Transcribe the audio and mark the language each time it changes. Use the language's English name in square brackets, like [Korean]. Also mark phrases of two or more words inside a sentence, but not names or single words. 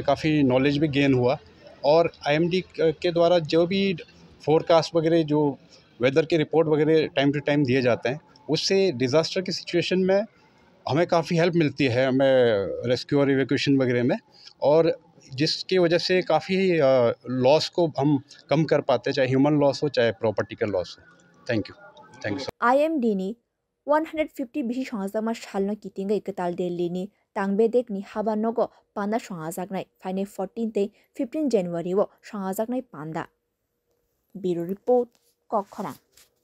[Hindi] काफ़ी नॉलेज भी गेन हुआ और आईएमडी के द्वारा जो भी फोरकास्ट वगैरह जो वेदर के रिपोर्ट वगैरह [English] time to time [Hindi] दिए जाते हैं उससे डिज़ास्टर की सिचुएशन में हमें काफ़ी हेल्प मिलती है हमें रेस्क्यू और इवैक्यूएशन वगैरह में और जिसकी वजह से काफ़ी लॉस को हम कम कर पाते हैं चाहे [English] human loss [Hindi] हो चाहे प्रॉपर्टी का लॉस हो [English] thank you [Kok Borok] IMD ni 150 bishi songajak salno kitingai ketal Delhi ni tangbedek ni habanogo panda songajaknai faine 14 tei 15 January o songajaknai panda [English] Bureau Report [Kok Borok] Kokkhora